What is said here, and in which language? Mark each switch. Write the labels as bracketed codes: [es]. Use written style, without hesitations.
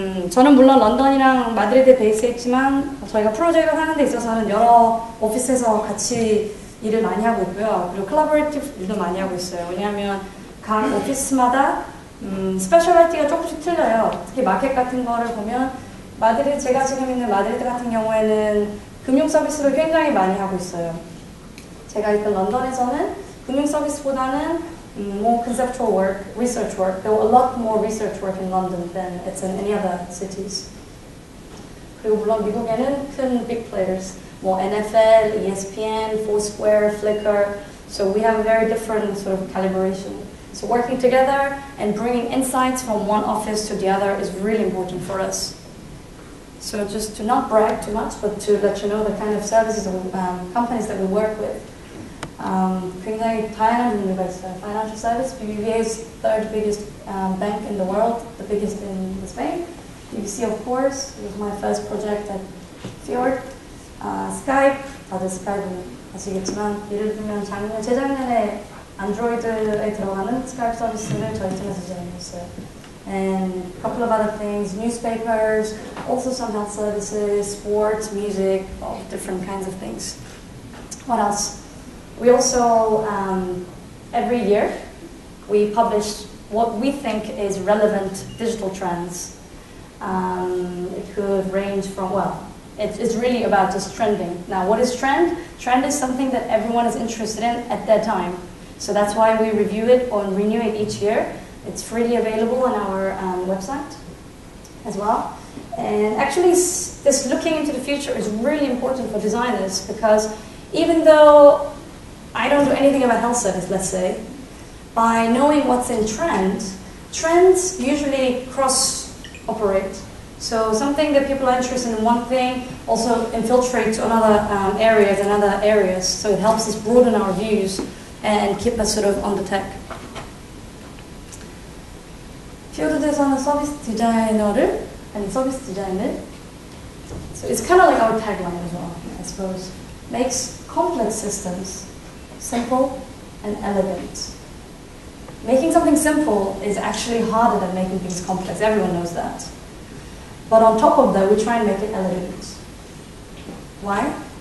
[ko] 저는 물론 런던이랑 마드리드에 베이스에 있지만 저희가 프로젝트를 하는 데 있어서는 여러 오피스에서 같이 일을 많이 하고 있고요. 그리고 콜라보레이티브 일도 많이 하고 있어요. 왜냐하면 각 오피스마다 스페셜리티가 조금씩 틀려요. 특히 마켓 같은 거를 보면 마드리드, 제가 지금 있는 마드리드 같은 경우에는 금융 서비스를 굉장히 많이 하고 있어요. 제가 있던 런던에서는 금융 서비스보다는 [en] more conceptual work, research work. There were a lot more research work in London than it's in any other cities. [ko] 그리고 물론 미국에는 큰 [en] big players, [ko] 뭐 NFL, ESPN, Foursquare, Flickr, [en] So we have a very different sort of calibration. So working together and bringing insights from one office to the other is really important for us. So just to not brag too much, but to let you know the kind of services and companies that we work with. [ko] 굉장히 다양한 종류가 있어요. [en] Financial service, BBVA is third biggest bank in the world, the biggest in Spain. BBC, of course, it was my first project at Fjord. [ko] Skype, 다들 스카이프는 아시겠지만, 예를 들면 재작년에 안드로이드에 들어가는 스카이프 서비스를 저희 팀에서 진행했어요. [en] And a couple of other things, newspapers, also some health services, sports, music, all different kinds of things. What else? We also, every year, we publish what we think is relevant digital trends. It could range from, well, it's really about just trending. Now, what is trend? Trend is something that everyone is interested in at that time. So that's why we review it or renew it each year. It's freely available on our website as well. And actually, this looking into the future is really important for designers because even though I don't do anything about health service, let's say, by knowing what's in trend, trends usually cross-operate. So something that people are interested in one thing also infiltrates to another areas and other areas. So it helps us broaden our views and keep us sort of on the tech. [ko] Field에서는 서비스 디자이너를 아니 서비스 디자인을. [en] So it's kind of like our tagline as well, I suppose. Makes complex systems simple and elegant. Making something simple is actually harder than making things complex. Everyone knows that. But on top of that, we try and make it elegant. Why?